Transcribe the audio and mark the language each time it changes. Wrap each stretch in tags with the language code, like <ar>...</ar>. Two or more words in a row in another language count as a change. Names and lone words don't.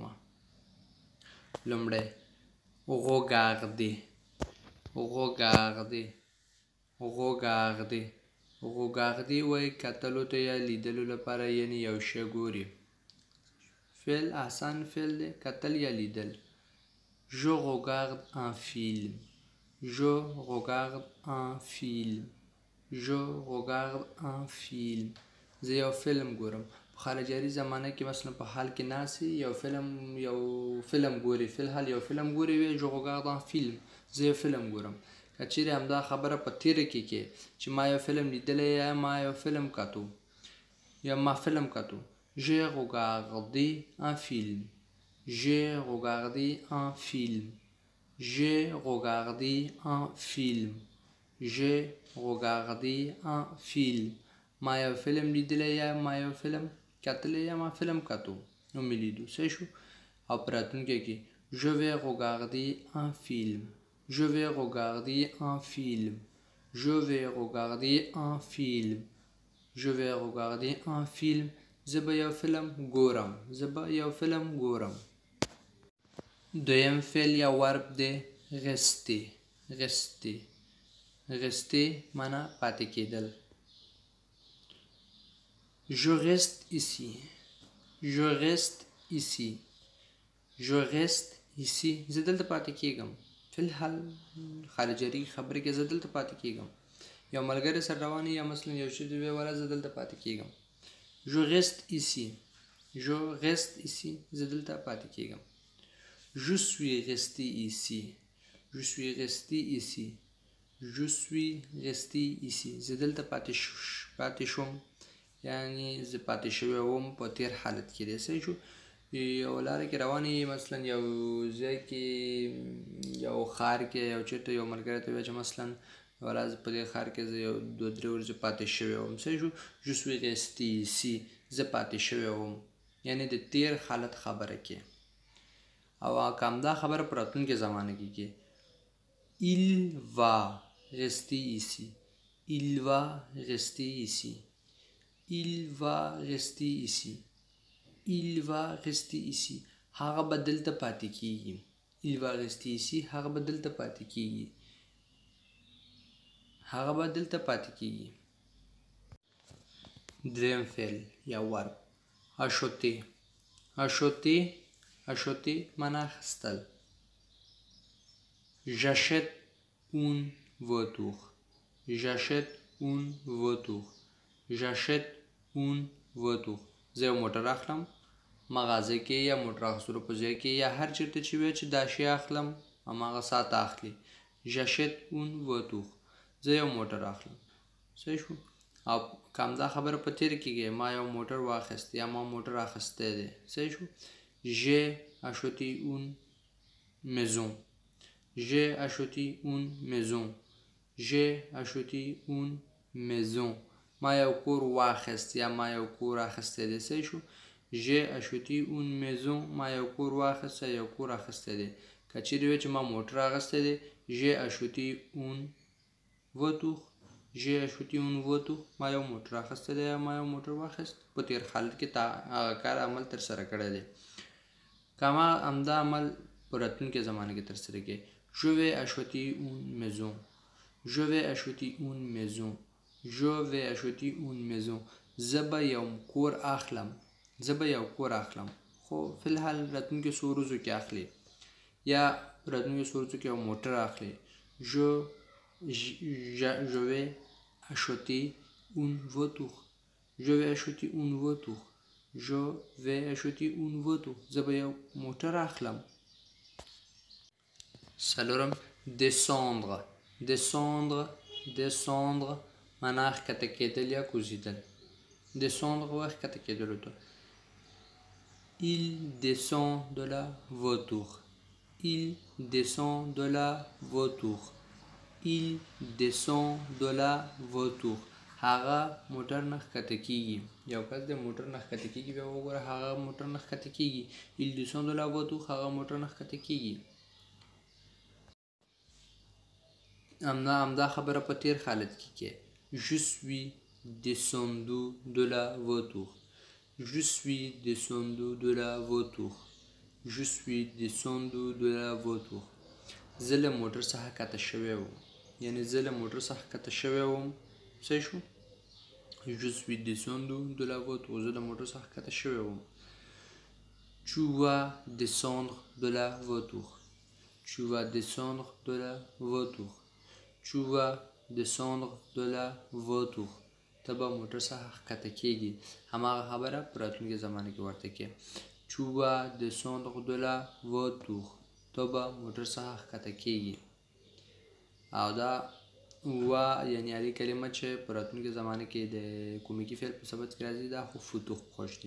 <ps>لومړی regarder. regarder وایي کتلو ته یا لیدلو لپاره، یعنی یو شی ګوري. فعل آسان فعل دی، کتل یا لیدل.</ps> <fr>je regarde un film.</fr> <ps>زه یو فلم ګورم. په حال جاري زمانه کې مثلا په حال کې ناسي یو فلم ګوري، فی الحال یو فلم ګوري وي</ps> <fr>je regarde un film،</fr> <ps>زه یو فلم ګورم. که چېرې همدا خبره په تیره کې چې ما یو فلم لیدلی یا ما یو فلم کتو یا ما فلم کتو،</ps> <fr>j'ai regardé un film.</fr> <ps>ما یو فلم لیدلی یا ما یو فلم کتلی یا ما فلم کتو، نو مې لیدو. صحیح شو. او په راتلونکي کې</ps> <fr>je vais regarder un film.</fr> <ps>زه به یو فلم ګورم. دویم فعل یا ورب دی rester معنا پاتې کېدل.</ps> <fr>je reste ici.</fr> <ps>زه دلته پاتې کېږم. فی الحال حال جاري خبرې کې زه دلته پاتې کېږم. یو ملګری سره روان یا مثلا یو شی دی ویوله، زه دلته پاتې کېږم.</ps> <fr>je reste ici.</fr> <ps>زه دلته پاتې کېږم.</ps> <fr>je suis resté ici.</fr> <ps>زه دلته پاتې شوم، یعنی زه پاتې شوی وم په تیر حالت کې دی. صحیح شو. یو لاره کې روان یې، مثلا یو ځای کې، یو ښار کې، یو چېرته یو ملګری ته ووایه چې مثلا ورځ په دې ښار کې زه یو 2-3 ورځې پاتې شوی وم. صحیح شو.</ps> <fr>je suis resté ici،</fr> <ps>زه پاتې شوی وم، یعنی د تیر حالت خبره کې. او که همدا خبره په راتلونکې زمانه کې کې</ps> <fr>il va rester ici.</fr> <ps>هغه به دلته پاتې کېږي. هغه به دلته پاتې کېږي. دریم فعل یا ورب acheter معنا اخیستل.</ps> <fr>j'achète un voiture.</fr> <ps>زه یو موټر اخلم. مغازه کې یا موټر اخیستلو په ځای کې یا هر چېرته چې وایي چې دا شی اخلم، هماغه ساعت اخلي.</ps> <fr>j'achète un voiture،</fr> <ps>زه یو موټر اخلم. صحیح شو. او که همدا خبره په تېره کې ما یو موټر واخیست یا ما موټر اخیستی دی. صحیح شو.</ps> <fr>j'ai acheté une maison.</fr> <ps>ما یو کور واخیست یا ما یو کور اخیستی دی. صحیح شو.</ps> <fr>j'ai acheté une maison،</fr> <ps>ما یو کور واخیست یا یو کور اخیستی دی. که چېرې وایي چې ما موټر اخیستی دی،</ps> <fr>j'ai acheté une voiture.</fr> <ps>ما یو موټر اخیستی دی یا ما یو موټر واخیست، په تیر حالت کې هغه کار عمل ترسره کړی دی. که همدا عمل په راتلونکې زمانه کې ترسره کړي،</ps> <fr>je vais acheter une maison.</fr> <ps>زه به یو کور اخلم. خو فی الحال راتلونکو څو ورځو کې اخلي، یا راتلونکو څو ورځو کې یو موټر اخلي.</ps> <fr>je je vais acheter une voiture. Je vais acheter une voiture. Je vais acheter une voiture.</fr> <ps>زه به یو موټر اخلم. څلورم descendre. descendre descendre معنا ښکته کېدل یا کوزیدل. descendre و ښکته کېدلو ته.</ps> <fr>Il descend de la voiture. Il descend de la voiture. Il descend de la voiture.</fr> <ps>هغه موټر نه ښکته کېږي. یو کس د موټر نه ښکته کېږي بیا وګوره هغه موټر نه ښکته کېږي.</ps> <fr>Il descend de la voiture</fr> <ps>هغه موټر نه ښکته کېږي. همدا خبره په تیر حالت کې کې.</ps> <fr>Je suis descendu de la voiture. Je suis descendu de la voiture. Je suis descendu de la voiture.</fr> <ps>زه له موټر څخه کښته شوی وم. یعنې زه له موټر څخه کښته شوی وم. صحیح شو؟</ps> <fr>Je suis descendu de la voiture.</fr> <ps>زه له موټر څخه کښته شوی وم.</ps> <fr>Tu vas descendre de la voiture. Tu vas descendre de la voiture. Tu vas descendre de la voiture.</fr> <ps>ته به موټر څخه ښکته کېږي. هماغه خبره په راتلونکي زمانه کې ورته کې.</ps> <fr>Tu vas descendre de la voiture.</fr> <ps>ته به موټر څخه ښکته کېږي. او دا یعنې هغې کلمه چې په راتلونکي زمانه کې د کومیکي فعل په صفت کې راځي دا خو فتوح خوش دی.</ps>